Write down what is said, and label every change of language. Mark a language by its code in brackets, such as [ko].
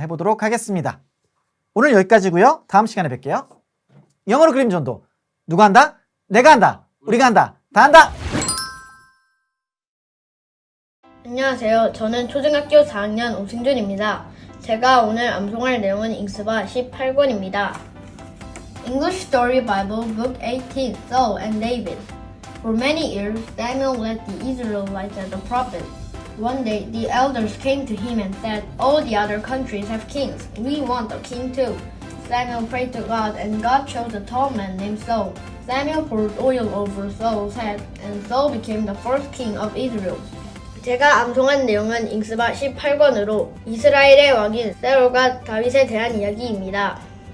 [ko] 해보도록 하겠습니다. 오늘 여기까지고요. 다음 시간에 뵐게요. 영어로 그림 전도. 누가 한다? 내가 한다. 우리가 한다. 다 한다. 안녕하세요. 저는 초등학교 4학년 오승준입니다. 제가 오늘 암송할 내용은 잉스바 18권입니다. [en] English Story Bible Book 18, Saul and David. For many years, Samuel led the Israelites as a prophet. One day, the elders came to him and said, "All the other countries have kings. We want a king too." Samuel prayed to God, and God chose a tall man named Saul. Samuel poured oil over Saul's head, and Saul became the first king of Israel. [ko] 제가 암송한 내용은 잉스바 18권으로 이스라엘의 왕인 사울과 다윗에 대한 이야기입니다.